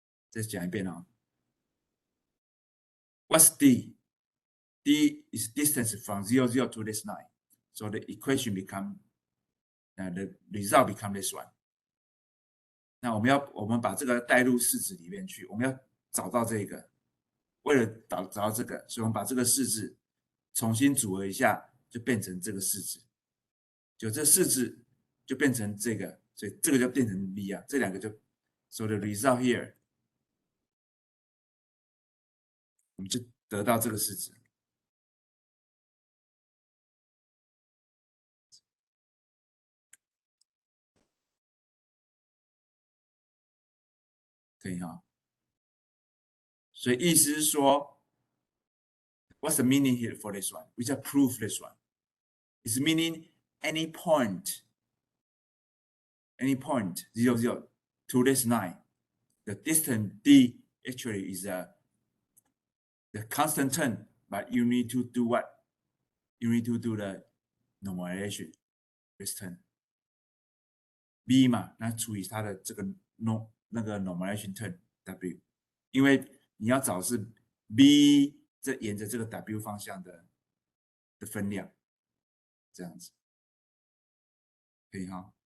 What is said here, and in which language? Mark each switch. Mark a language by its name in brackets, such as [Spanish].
[Chinese] 再讲一遍哦。 [English] What's D? D is distance from 0, 0 to this 9. So the equation become, the result become this one. [Chinese] 那我们把这个带入式子里面去，我们要找到这个。为了找到这个，所以我们把这个式子重新组合一下，就变成这个式子。就这式子就变成这个，所以这个就变成 B 啊，这两个就 [English] so the result here [Chinese] 我们就得到这个式子。可以哈。所以意思是说 [English] ，what's the meaning here for this one? We just prove this one. It's meaning any point 0, 0 to this 9, the distance D actually is the constant term, but you need to do what? You need to do the normalization this term. [Chinese] B 嘛，那除以它的这个那个 normalization term W， 因为你要找是 B 这沿着这个 W 方向的分量，这样子，可以哈。